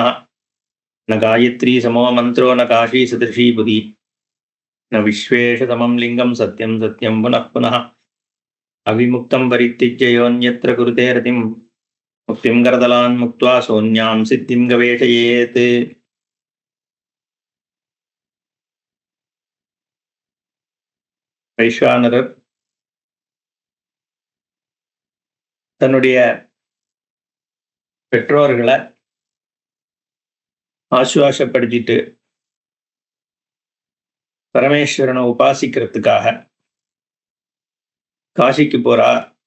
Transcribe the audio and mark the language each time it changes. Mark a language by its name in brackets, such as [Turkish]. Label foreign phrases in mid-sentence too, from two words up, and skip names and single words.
[Sanskrit] न गायत्री समो मन्त्रो न काशी सदृशी बुधि न विश्वेशतमं लिङ्गं सत्यं सत्यं पुनः पुनः. अविमुक्तं परित्यज्य योऽन्यत्र कुरुते रतिं मुक्तिं करदलान् मुक्त्वा सोऽन्यां सिद्धिं गवेषयेत्. [Tamil] வைஸ்வானரர் தன்னுடைய பெற்றோர்களை ஆசுவாசப்படுத்திட்டு பரமேஸ்வரனை உபாசிக்கிறதுக்காக காசிக்கு போறார்.